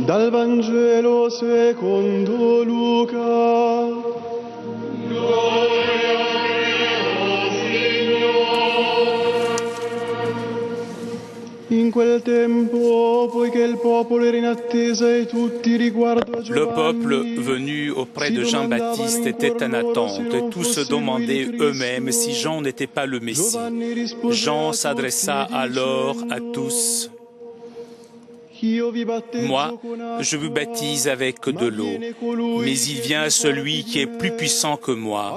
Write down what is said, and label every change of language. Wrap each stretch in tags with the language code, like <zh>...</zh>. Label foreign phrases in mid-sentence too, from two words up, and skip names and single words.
<it>Dal Vangelo secondo Luca. Gloria a Dio, Signore. In quel tempo, poiché il popolo era in attesa e tutti riguardo a Giovanni,</it> <fr>le peuple venu auprès de Jean-Baptiste était en attente et tous se demandaient eux-mêmes si Jean n'était pas le Messie. Jean s'adressa alors à tous. Moi, je vous baptise avec de l'eau, mais il vient celui qui est plus puissant que moi.</fr>